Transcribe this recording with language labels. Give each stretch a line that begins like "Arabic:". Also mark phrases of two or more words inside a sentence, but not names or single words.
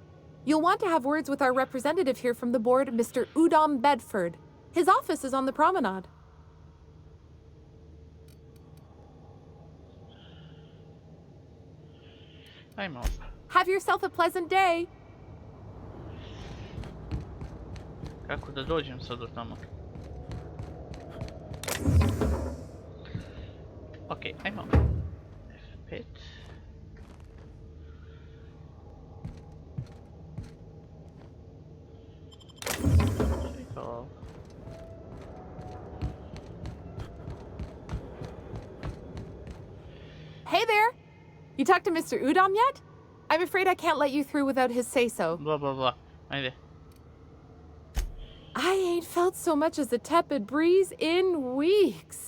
English: You'll want to have words with our representative here from the board, Mr. Udom Bedford. His office is on the promenade.
Bosnian: Ajmo.
English: Have yourself a pleasant day.
Bosnian: Kako da dođem sad do tamo? Okej, ajmo. F5. Čekao.
English: Hey there! You talked to Mr. Udom yet? I'm afraid I can't let you through without his say-so. Blah, blah, blah. Ajde. I ain't felt so much as a tepid breeze in weeks.